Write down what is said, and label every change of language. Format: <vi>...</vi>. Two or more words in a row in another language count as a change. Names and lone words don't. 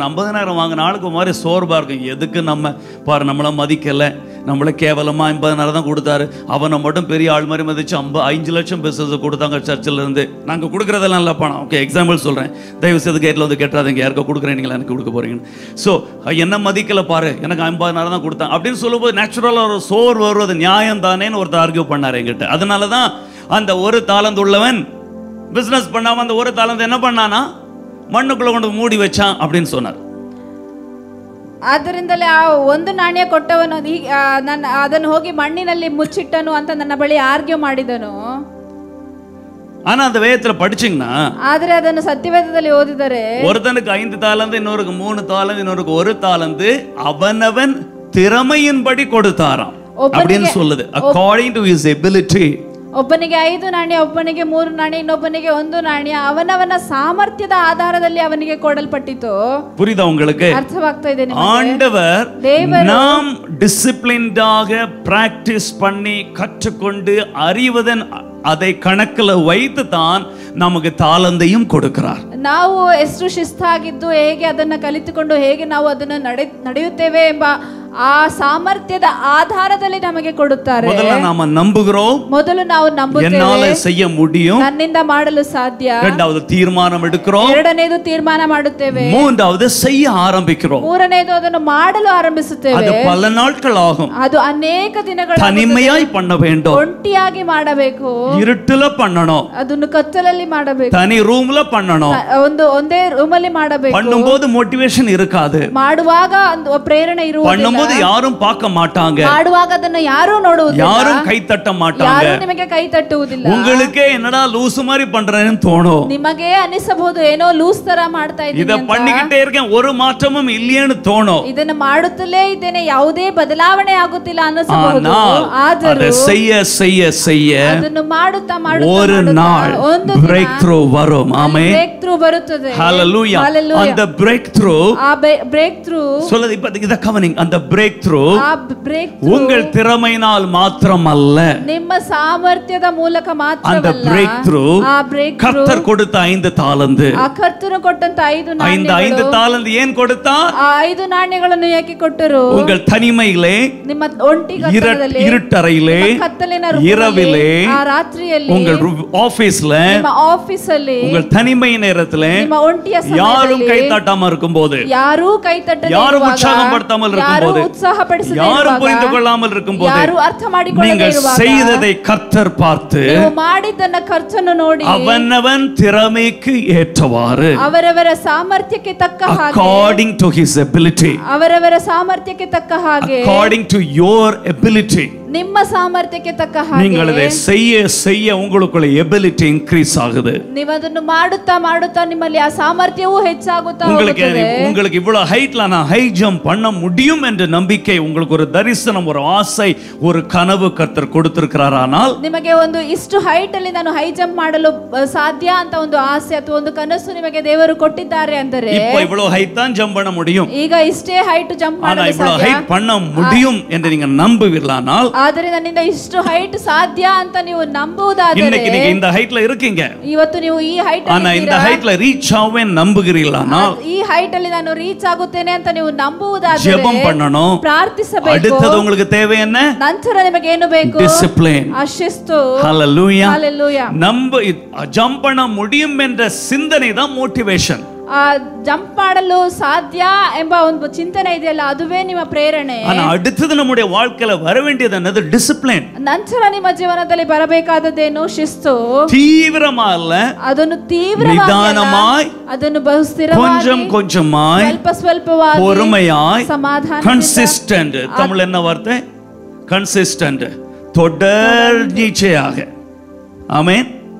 <ta>50,000 வாங்கின ஆளுக்கு மாதிரி சோர்வா இருக்கும். எதுக்கு நம்ம பாரு, நம்மள மதிக்கல, நம்மள கேவலமா 50,000 தான் கொடுத்தாரு, அவனை மட்டும் பெரிய ஆள் மாதிரி மதிச்சு 5 லட்சம் பிசினஸ் கொடுத்தாங்க சர்ச்சில் இருந்து. நாங்கள் கொடுக்குறதெல்லாம் இல்லை பணம். ஓகே, எக்ஸாம்பிள் சொல்கிறேன், தயவு செய்து கேட்டில் வந்து கேட்டுறாதீங்க, யாருக்கோ கொடுக்குறேன், நீங்கள் எனக்கு கொடுக்க போறீங்கன்னு. ஸோ என்ன மதிக்கல பாரு, எனக்கு 50,000 தான் கொடுத்தேன் அப்படின்னு சொல்லும்போது நேச்சுரலாக ஒரு சோர் வருவது நியாயம் தானேன்னு ஒருத்தர் ஆர்கியூ பண்ணார் என்கிட்ட. அதனால தான் அந்த 1 தாலந்து உள்ளவன் பிஸ்னஸ் பண்ணாமல் அந்த 1 தாலந்து என்ன பண்ணானா, மண்ணுக்குள்ள கொண்டு மூடி வச்சான் அப்படின்னு சொன்னார்.</ta> <kn>ಆದ್ದರಿಂದಲೇ ಆ 1 ನಾಣ್ಯ ಕೊಟ್ಟವನು ನನ್ನ ಅದನ್ನು ಹೋಗಿ ಮಣ್ಣಿನಲ್ಲಿ ಮುಚ್ಚಿಟ್ಟನು ಅಂತ ನನ್ನ ಬಳಿ ಆರ್ಗ್ಯೂ ಮಾಡಿದನು.</kn> <ta>ஆனா அந்த வேதத்துல படிச்சீங்கன்னா,</ta> <kn>ಆದರೆ ಅದನ್ನು ಸತ್ಯವೇದದಲ್ಲಿ ಓದಿದರೆ,</kn> <ta>ஒருத்தனுக்கு 5 தாலந்து, இன்னொருக்கு 3 தாலந்து, இன்னொருக்கு 1 தாலந்து அவனவன் திறமையின்படி கொடுத்தாராம் அப்படின்னு சொல்லுது.</ta> <en>according to his ability.</en> <kn>ಒಬ್ಬನಿಗೆ 5 ನಾಣ್ಯ, ಒಬ್ಬನಿಗೆ 3 ನಾಣ್ಯ, ಇನ್ನೊಬ್ಬನಿಗೆ 1 ನಾಣ್ಯ, ಅವನವನ ಸಾಮರ್ಥ್ಯದ ಆಧಾರದಲ್ಲಿ ಅವನಿಗೆ ಕೊಡಲ್ಪಟ್ಟಿತು.</kn> <ta>புரியுதா உங்களுக்கு?</ta> <kn>ಅರ್ಥವಾಗ್ತಾ ಇದೆ ನಿಮಗೆ?</kn> <ta>ஆண்டவர் நாம் டிசிப்ளின்டாக பிராக்டிஸ் பண்ணி கற்றுக்கொண்டு அறிவதன் அதை கணக்கில் வைத்து தான் நமக்கு தாளந்தையும் கொடுக்கிறார்.</ta> <kn>ನಾವು ಎಷ್ಟು ಶಿಸ್ತಾಗಿದ್ದು ಹೇಗೆ ಅದನ್ನ ಕಲಿತುಕೊಂಡು ಹೇಗೆ ನಾವು ಅದನ್ನ ನಡೆಯುತ್ತೇವೆ ಎಂಬ ಆ ಸಾಮರ್ಥ್ಯದ ಆಧಾರದಲ್ಲಿ ನಮಗೆ ಕೊಡುತ್ತಾರೆ. ಮೊದಲು ನಾವು ನಂಬುகிறோம், ಮೊದಲು ನಾವು ನಂಬುತ್ತೇವೆ,</kn> <ta>என்னால செய்ய முடியும்,</ta> <kn>ನನ್ನಿಂದ ಮಾಡಲು ಸಾಧ್ಯ.</kn> <ta>இரண்டாவது தீர்மானம் எடுக்கிறோம்,</ta> <kn>ಎರಡನೇದು ತೀರ್ಮಾನ ಮಾಡುತ್ತೇವೆ.</kn> <ta>மூன்றாவது செய்ய ஆரம்பிக்கிறோம்,</ta> <kn>ಮೂರನೇದು ಅದನ್ನು ಮಾಡಲು ಆರಂಭಿಸುತ್ತೇವೆ.</kn> <ta>அது பல நாட்கள் ஆகும்,</ta> <kn>ಅದು ಅನೇಕ ದಿನಗಳ</kn> <ta>தனிமையாய் பண்ண வேண்டும்,</ta> <kn>ಒಂಟಿಯಾಗಿ ಮಾಡಬೇಕು,</kn> <ta>இருட்டுல பண்ணணும்,</ta> <kn>ಅದನ್ನು ಕತ್ತಲಲ್ಲಿ ಮಾಡಬೇಕು,</kn> <ta>தனி ரூம்ல பண்ணணும்.</ta> <kn>ಒಂದೇ ರೂಮಲ್ಲಿ ಮಾಡಬೇಕು.</kn> <ta>பண்ணும்போது மோட்டிவேஷன் இருக்காது,</ta> <kn>ಮಾಡುವಾಗ ಒಂದು ಪ್ರೇರಣೆ ಇರುವುದಿಲ್ಲ,</kn> <ta>பண்ணும்போது யாரும் பார்க்க மாட்டாங்க,</ta> <kn>ಮಾಡುವಾಗ ಅದನ್ನು ಯಾರೂ ನೋಡುವುದಿಲ್ಲ,</kn> <ta>யாரும் கை தட்ட மாட்டாங்க.</ta> <kn>ಯಾರೂ ನಿಮಗೆ ಕೈ ತಟ್ಟುವುದಿಲ್ಲ.</kn> <ta>உங்களுக்கே என்னடா லூசு மாதிரி பண்றேன்னு தோணும்.</ta> <kn>ನಿಮಗೆ ಅನಿಸಬಹುದು ಏನೋ ಲೂಸ್ ತರ ಮಾಡ್ತಾ ಇದ್ದೀನಿ</kn> <ta>இத பண்ணிக்கிட்டே இருக்கேன் ஒரு மாற்றமும் இல்லையேன்னு தோணும்.</ta> <kn>ಇದನ್ನ ಮಾಡುತ್ತಲೇ ಇದ್ದೇನೆ ಯಾವುದೇ ಬದಲಾವಣೆ ಆಗುತ್ತಿಲ್ಲ ಅನಿಸಬಹುದು. ಆದರೂ</kn> <ta>செய்ய செய்ய செய்ய</ta> <kn>ಅದನ್ನು ಮಾಡುತ್ತಾ ಮಾಡುತ್ತಾ</kn> <ta>ஒரு நாள்</ta> <en>break through</en> <ta>வரும். ஆமென்.</ta> <en>break through</en> <kn>ಬರುತ್ತದೆ.</kn> <ta>Hallelujah. அந்த</ta> <en>break through</en> <kn>ಆ</kn> <en>break through</en> <ta>சொல்லுது. இப்ப இத கவனிங்க. அந்த</ta> <en>break through</en> <kn>ಆ</kn> <en>break through</en> <ta>உங்கள் திறமையினால் மாத்திரமல்ல,</ta> <kn>ನಿಮ್ಮ ಸಾಮರ್ಥ್ಯದ ಮೂಲಕ ಮಾತ್ರವಲ್ಲ.</kn> <ta>அந்த</ta> <en>break through</en> <kn>ಆ</kn> <en>break through</en> <ta>கர்த்தர் கொடுத்த 5 தாலந்து.</ta> <kn>ಆ ಕರ್ತನು ಕೊಟ್ಟಂತ 5 ನಾಣ್ಯಗಳು. 5 தாலந்து ಏನ್ ಕೊಡುತ್ತಾ? ಆ 5 ನಾಣ್ಯಗಳನ್ನು ಯಾಕೆ ಕೊಟ್ಟರು?</kn> <ta>உங்கள் தனிமையிலே,</ta> <kn>ನಿಮ್ಮ ಒಂಟಿಗತನದಲ್ಲಿ,</kn> <ta>இருட்டறையிலே,</ta> <kn>ಕತ್ತಲಿನ</kn> <ta>இரவிலே,</ta> <kn>ಆ ರಾತ್ರಿಯಲ್ಲಿ,</kn> <ta>உங்கள் ஆபீஸ்ல,</ta> <kn>ನಿಮ್ಮ ಆಫೀಸಲ್ಲಿ,</kn> <ta>உங்கள் தனிமை நேரத்திலே,</ta> <kn>ನಿಮ್ಮ ಒಂಟಿಯ</kn> <ta>யாரும்</ta> <kn>ಸಮಯದಲ್ಲಿ</kn> <ta>கை தட்டாம இருக்கும்போது,</ta> <kn>ಯಾರೂ ಕೈ ತಟ್ಟದೆ</kn> <ta>யாரும்</ta> <kn>ಇರುವಾಗ,</kn> <ta>உற்சாகப்படுத்தாமல் இருக்கும்போது,</ta> <kn>ಯಾರೂ ಉತ್ಸಾಹಪಡಿಸದೆ</kn> <ta>யாரும்</ta> <kn>ಇರುವಾಗ,</kn> <ta>புரிந்து கொள்ளாமல் இருக்கும்போது,</ta> <kn>ಯಾರೂ ಅರ್ಥ ಮಾಡಿಕೊಳ್ಳದೆ</kn> <ta>நீங்கள்</ta> <kn>ಇರುವಾಗ,</kn> <ta>செய்ததை கர்த்தர் பார்த்து</ta> <kn>ನೀವು ಮಾಡಿದ್ದನ್ನ ಖರ್ಚನ್ನು ನೋಡಿ</kn> <ta>அவனவன் திறமைக்கு ஏற்றவாறு,</ta> <kn>ಅವರವರ ಸಾಮರ್ಥ್ಯಕ್ಕೆ ತಕ್ಕ ಹಾಗೆ,</kn> <en>according to his ability,</en> <kn>ಅವರವರ ಸಾಮರ್ಥ್ಯಕ್ಕೆ ತಕ್ಕ ಹಾಗೆ,</kn> <en>according to your ability,</en> <kn>ನಿಮ್ಮ ಸಾಮರ್ಥ್ಯಕ್ಕೆ ತಕ್ಕ ಹಾಗೆ</kn> <ta>நீங்கள் அதை செய்ய செய்ய உங்களுக்குள்ள</ta> <en>ability increase</en> <ta>ஆகுது.</ta> <kn>ನೀವು ಅದನ್ನು ಮಾಡುತ್ತಾ ಮಾಡುತ್ತಾ ನಿಮ್ಮಲ್ಲಿ ಆ ಸಾಮರ್ಥ್ಯವೂ ಹೆಚ್ಚಾಗುತ್ತಾ</kn> <ta>உங்களுக்கு</ta> <kn>ಹೋಗುತ್ತದೆ.</kn> <ta>உங்களுக்கு இவ்வளவு ஹைட்ல நான்</ta> <en>high jump</en> <ta>பண்ண முடியும் என்ற நம்பிக்கை, உங்களுக்கு ஒரு தரிசனம், ஒரு ஆசை, ஒரு கனவு கர்த்தர் கொடுத்திருக்கிறாரானால்,</ta> <kn>ನಿಮಗೆ ಒಂದು ಇಷ್ಟು ಹೈಟ್ ಅಲ್ಲಿ ನಾನು</kn> <en>high jump</en> <kn>ಮಾಡಲು ಸಾಧ್ಯ ಅಂತ ಒಂದು ಆಸೆ ಅಥವಾ ಒಂದು ಕನಸು ನಿಮಗೆ ದೇವರು ಕೊಟ್ಟಿದ್ದಾರೆ ಅಂದರೆ,</kn> <ta>இப்போ இவ்வளவு ஹைட் தான் ஜம்ப் பண்ண முடியும்,</ta> <kn>ಈಗ ಇಷ್ಟೇ</kn> <en>height jump</en> <ta>ஆனா</ta> <kn>ಮಾಡಲು</kn> <ta>இவ்வளவு</ta> <kn>ಸಾಧ್ಯ,</kn> <ta>ஹைட் பண்ண முடியும் என்று நீங்க நம்புவீர்களானால்,</ta> <kn>ಆದರೆ ನನ್ನಿಂದ ಇಷ್ಟು ಹೈಟ್ ಸಾಧ್ಯ ಅಂತ ನೀವು ನಂಬುವುದಾದರೆ,</kn> <ta>இன்னைக்கு நீங்க இந்த ஹைட்ல இருக்கீங்க,</ta> <kn>ಇವತ್ತು ನೀವು ಈ ಹೈಟ್</kn> <ta>ஆனா இந்த ஹைட்ல ரீச் ஆவேன் நம்புகிறீர்களானால்,</ta> <kn>ಈ ಹೈಟ್ ಅಲ್ಲಿ ನಾನು ರೀಚ್ ಆಗುತ್ತೇನೆ ಅಂತ ನೀವು ನಂಬುವುದಾದರೆ</kn> <ta>ஜெபம் பண்ணணும்.</ta> <kn>ಪ್ರಾರ್ಥಿಸಬೇಕು.</kn> <ta>அடுத்தது உங்களுக்கு தேவை என்ன?</ta> <kn>ನಂತರ ನಿಮಗೆ ಏನು ಬೇಕು?</kn> <ta>டிசிப்ளின்.</ta> <kn>ಆ ಶಿಸ್ತು.</kn> <ta>ஹalleluya. ஹalleluya. நம்ப ஜம்ப் பண்ண முடியும் என்ற சிந்தனை தான் மோட்டிவேஷன்.</ta> <kn>ಆ ಜಂಪ್ ಮಾಡಲು ಸಾಧ್ಯ ಎಂಬ ಒಂದು ಚಿಂತನೆ ಇದೆಯಲ್ಲ, ಅದುವೇ ನಿಮ್ಮ ಪ್ರೇರಣೆ.</kn> <ta>ஆனா அடுத்தது நம்முடைய வாழ்க்கையில வர வேண்டியது என்னது? டிசிப்ளின்.</ta> <kn>ನಂತರ ನಿಮ್ಮ ಜೀವನದಲ್ಲಿ ಬರಬೇಕಾದದ್ದೇನು? ಶಿಸ್ತು.</kn> <ta>தீவிரமா இல்ல,</ta> <kn>ಅದನ್ನು ತೀವ್ರವಾಗಿ,</kn> <ta>நிதானமாய்,</ta> <kn>ಅದನ್ನು ಬಹು ಸ್ಥಿರವಾಗಿ,</kn> <ta>கொஞ்சம் கொஞ்சமாய்,</ta> <kn>ಸ್ವಲ್ಪ ಸ್ವಲ್ಪವಾಗಿ,</kn> <ta>பொறுமையாய்,</ta> <kn>ಸಮಾಧಾನ,</kn> <ta>கன்சிஸ்டன்ட். தமிழ் என்ன வார்த்தை? கன்சிஸ்டன்ட். தொடர்ச்சியாக. ஆமென்.</ta>